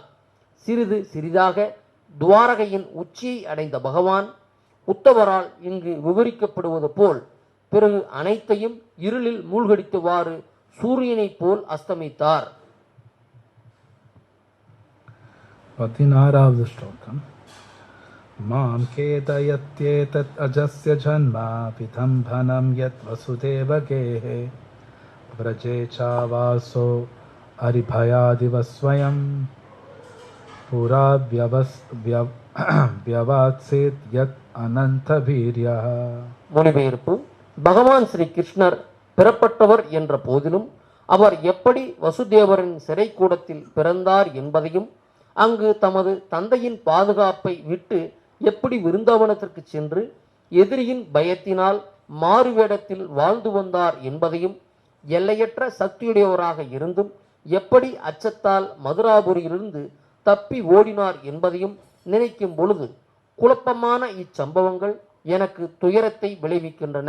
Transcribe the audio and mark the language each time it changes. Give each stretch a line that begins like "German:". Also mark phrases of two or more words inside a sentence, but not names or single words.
Tamil: சிறிது சிறிதாக துவாரகையின் உச்சியை அடைந்த பகவான் உத்தவரால் இங்கு விவரிக்கப்படுவது போல் பிறகு அனைத்தையும் இருளில் மூழ்கடித்தவாறு சூரியனைப் போல் அஸ்தமித்தார். 16வது ஸ்லோகம்.
Sanskrit: माम् खेदयत्येतद् अजस्य जन्म विडम्बनम् यद् वसुदेवगेहे व्रजे चावासो अरिभयादिवस्वयं पुरा व्यवात्सेत् यत् अनन्तवीर्यः.
Tamil: மொழிபெயர்ப்பு. பகவான் ஸ்ரீ கிருஷ்ணர் பிறப்பட்டவர் என்ற போதிலும் அவர் எப்படி வசுதேவரின் சிறை கூடத்தில் பிறந்தார் என்பதையும் அங்கு தமது தந்தையின் பாதுகாப்பை விட்டு எப்படி விருந்தாவனத்திற்கு சென்று எதிரியின் பயத்தினால் மாறுவேடத்தில் வாழ்ந்து வந்தார் என்பதையும் எல்லையற்ற சக்தியுடையவராக இருந்தும் எப்படி அச்சத்தால் மதுராபுரியிலிருந்து தப்பி ஓடினார் என்பதையும் நினைக்கும் பொழுது குழப்பமான இச்சம்பவங்கள் எனக்கு துயரத்தை விளைவிக்கின்றன.